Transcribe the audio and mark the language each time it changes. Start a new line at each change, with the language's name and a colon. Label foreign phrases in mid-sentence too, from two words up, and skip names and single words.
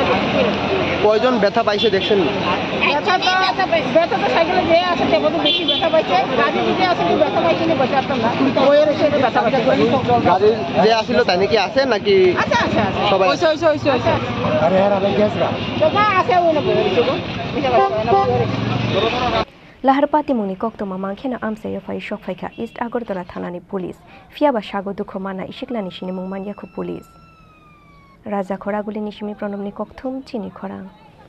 Bangla: কয়জন ব্যথা পাইছে দেখছেন ব্যথা তো সাইকেলে যে আছে সে বোধ বেশি ব্যথা পাইছে গাড়ি যে আছে কি ব্যথা পাইছে না বসে আসতাম না ওই এসে ব্যথা পাইছে গাড়ি যে আসছিল তাই নাকি আছে নাকি আচ্ছা আচ্ছা সবাই ওইসে আরে আরে গ্যাস গা তো আছে ওই না
Kok Borok: Laharpati muni kokto mamangkhena amsayo fai shok faikha East Agartala thanani police fiaba shago dukho mana ishiklani shini mungmanya khu police Raja khoraguli nishimi pranamni kokthum chini khorang